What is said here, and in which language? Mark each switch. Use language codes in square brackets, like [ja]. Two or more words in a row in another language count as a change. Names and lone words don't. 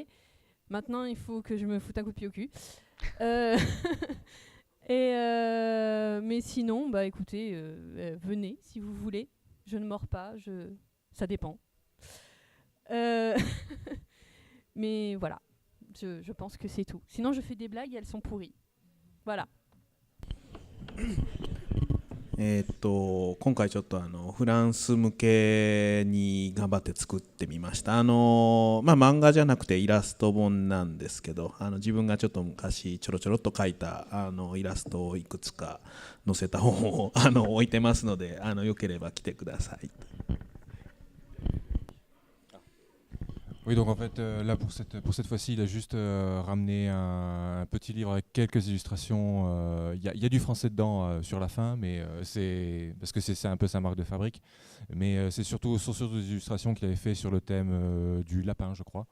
[fr] Maintenant, il faut que je me foute un coup de pied au cul. Mais sinon, bah écoutez, venez si vous voulez. Je ne mords pas, ça dépend. Mais voilà, je pense que c'est tout. Sinon, je fais des blagues et elles sont pourries. Voilà. [ja] 今回ちょっとフランス向けに頑張って作ってみました。漫画じゃなくてイラスト本なんですけど、自分がちょっと昔ちょろちょろっと描いたイラストをいくつか載せた本を置いてますので、よければ来てください。 [fr] Oui, donc en fait, là pour cette fois-ci, il a juste ramené un petit livre avec quelques illustrations. Il y a du français dedans sur la fin, mais c'est parce que c'est un peu sa marque de fabrique. Mais c'est surtout des illustrations qu'il avait fait sur le thème du lapin, je crois.